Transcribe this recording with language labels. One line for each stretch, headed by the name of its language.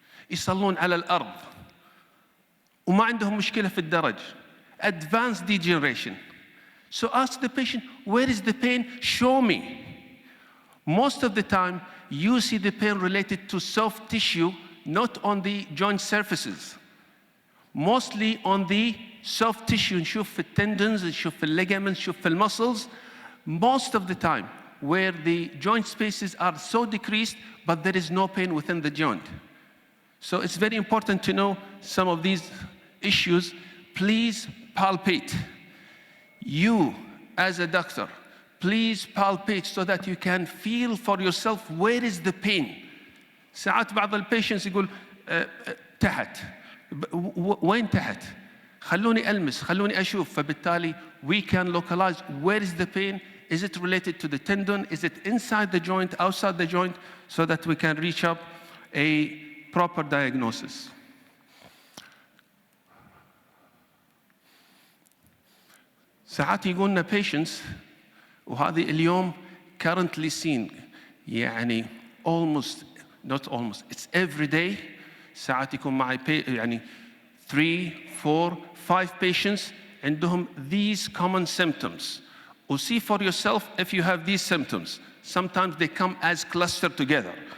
Arabic: يصلون على الأرض وما عندهم مشكلة في الدرج.
English: Advanced degeneration. So ask the patient, where is the pain? Show me. Most of the time, you see the pain related to soft tissue, not on the joint surfaces. Mostly on the soft tissue.
Arabic: نشوف في التendons, نشوف في ligaments, نشوف في muscles.
English: Most of the time, where the joint spaces are so decreased, but there is no pain within the joint. So it's very important to know some of these issues. Please palpate. You, as a doctor, please palpate so that you can feel for yourself where is the pain.
Arabic: ساعات بعض البيشنتس يقول تحت. وين تحت؟ خلوني ألمس، خلوني أشوف.
English: فبالتالي we can localize where is the pain. Is it related to the tendon? Is it inside the joint, outside the joint? So that we can reach up a proper diagnosis.
Arabic: ساعات يقولنا
English: patients
Arabic: وهذه اليوم
English: currently seen يعني almost not almost it's every day.
Arabic: ساعات يكون معي يعني 3, 4, 5 patients عندهم
English: these common symptoms. Or see for yourself if you have these symptoms. Sometimes they come as clustered together.